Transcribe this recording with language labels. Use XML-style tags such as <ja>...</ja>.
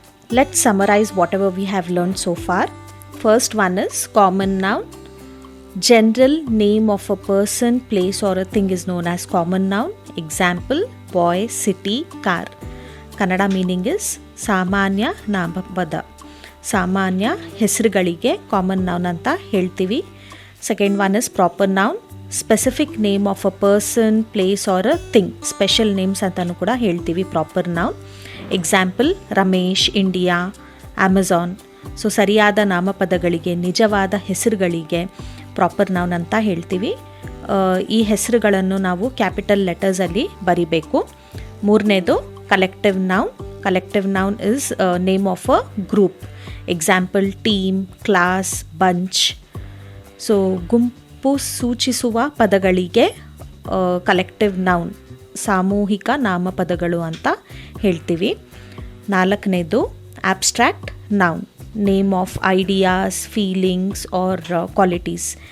<en>Let's summarize whatever we have learned so far. First one is common noun. General name of a person, place or a thing is known as common noun. Example, boy, city, car. Kannada meaning is</en> <kn>ಸಾಮಾನ್ಯ ನಾಮಪದ. ಸಾಮಾನ್ಯ ಹೆಸರುಗಳಿಗೆ common noun ಅಂತ ಹೇಳ್ತೀವಿ.</kn> <en>Second one is proper noun. Specific name of a person, place or a thing, special names</en> <kn>ಅಂತಲೂ ಕೂಡ ಹೇಳ್ತೀವಿ</kn> <en>Proper noun. Example, Ramesh, India, Amazon.</en> <kn>So ಸರಿಯಾದ ನಾಮಪದಗಳಿಗೆ, ನಿಜವಾದ ಹೆಸರುಗಳಿಗೆ ಪ್ರಾಪರ್ ನೌನ್ ಅಂತ ಹೇಳ್ತೀವಿ. ಈ ಹೆಸರುಗಳನ್ನು ನಾವು ಕ್ಯಾಪಿಟಲ್ ಲೆಟರ್ಸಲ್ಲಿ ಬರಿಬೇಕು. ಮೂರನೇದು</kn> <en>Collective noun. Collective noun is name of a group. Example, team, class, bunch.</en> <kn>So ಗುಂಪು ಸೂಚಿಸುವ ಪದಗಳಿಗೆ ಕಲೆಕ್ಟಿವ್ ನೌನ್, ಸಾಮೂಹಿಕ ನಾಮಪದಗಳು ಅಂತ ಹೇಳ್ತೀವಿ. ನಾಲ್ಕನೇದು abstract noun.</kn> <en>name of ideas, feelings, or qualities.</en>